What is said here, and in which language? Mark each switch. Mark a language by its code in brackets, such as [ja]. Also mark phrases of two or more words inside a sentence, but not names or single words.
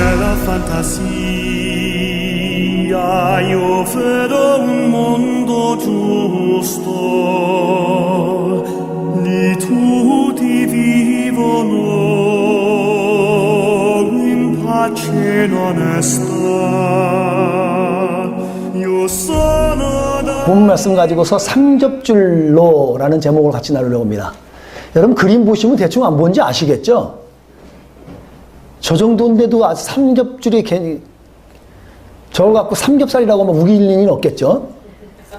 [it] fantasia io vedo un mondo giusto, lì tutti vivono in pace non sta. Io sono da [ko] 본 말씀 가지고서 삼겹줄로라는 제목을 같이 나누려고 합니다. 여러분 그림 보시면 대충 안 뭔지 아시겠죠? 저 정도인데도 아주 삼겹줄이 괜히 저걸 갖고 삼겹살이라고 하면 우길 일은 없겠죠? 예.